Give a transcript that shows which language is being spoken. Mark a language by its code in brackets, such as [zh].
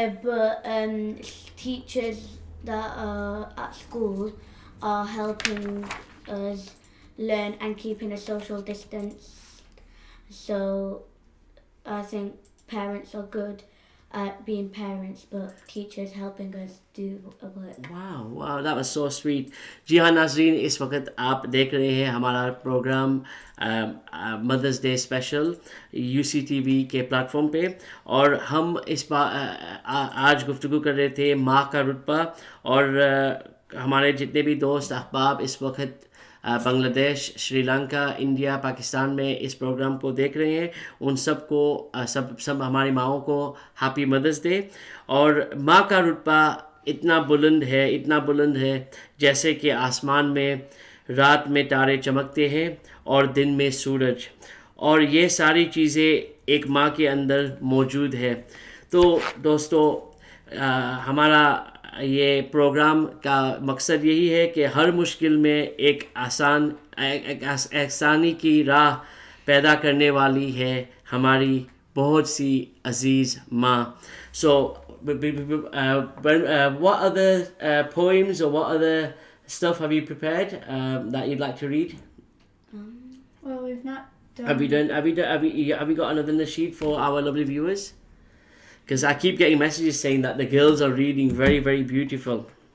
[en] But teachers that are at school are helping us learn and keeping a social distance. So I think parents are good at being parents, but teachers helping us do a work. Wow, that was so sweet. [hi] जी हाँ नाज़रीन, इस वक्त आप देख रहे हैं हमारा programme mother's day special UCTV के प्लेटफॉर्म पे, और हम इस बार आज गुफ्तगू कर रहे थे माँ का रुतबा, और हमारे जितने भी दोस्त अहबाब इस वक्त बांग्लादेश, श्रीलंका, इंडिया, पाकिस्तान में इस प्रोग्राम को देख रहे हैं, उन सबको सब हमारी माँओं को हैप्पी मदर्स डे। और माँ का रुतबा इतना बुलंद है जैसे कि आसमान में रात में तारे चमकते हैं और दिन में सूरज, और ये सारी चीज़ें एक माँ के अंदर मौजूद है। तो दोस्तों, हमारा ये प्रोग्राम का मकसद यही है कि हर मुश्किल में एक आसानी की राह पैदा करने वाली है हमारी बहुत सी अजीज़ माँ। [en] So what other poems or what other stuff have you prepared that you'd like to read? Well, we've not done... Have you got another nasheed for our lovely viewers? Because I keep getting messages saying that the girls are reading very, very beautiful.